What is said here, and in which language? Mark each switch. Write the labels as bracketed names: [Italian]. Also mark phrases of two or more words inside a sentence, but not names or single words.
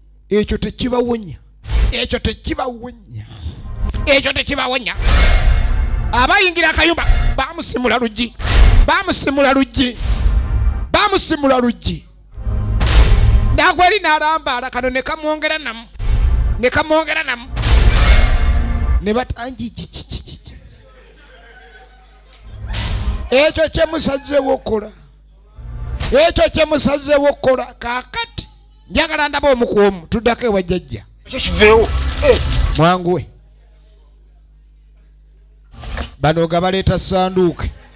[Ganda] Ekyo tekibawonya. Ekyo tekibawonya. Ekyo tekibawonya. Abayingira akayumba, baamusimula luggi. Baamusimula luggi. Baamusimula luggi. Nagweri n'alambaala, kano ne kamwongera namu. Ne kamwongera namu. Ne bata-, anji, ji, ji, ji, ji, ji. Ekyo kye musazeewo okukola. Ekyo kye musazeewo okukola. Kaakati, njagala ndaba omu ku omu. Tuddako ewa jjajja. Ekyo kiveewo. Eh. Mwanguwe. Bano ga baleeta ssanduuke.